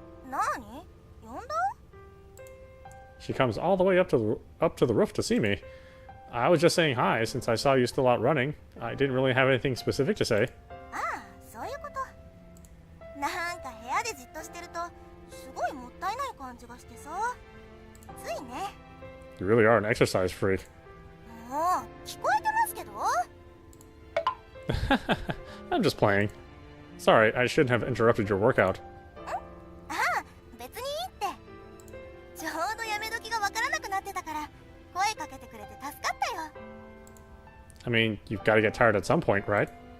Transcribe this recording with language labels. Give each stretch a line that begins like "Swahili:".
Japanese: 何？呼んだ？
English: She comes all the way up to the roof to see me. I was just saying hi since I saw you still out running. I didn't really have anything specific to say.
Japanese: ああ、そういうこと。なんか部屋でじっとしてるとすごいもったいない感じがしてさ。ついね。
English: You really are an exercise freak.
Japanese: もう聞こえてますけど。
English: I'm just playing. Sorry, I shouldn't have interrupted your workout.
Japanese: ああ、別にいいって。ちょうどやめ時がわからなくなってたから声かけてくれて助かったよ。
English: I mean, you've got to get tired at some point, right?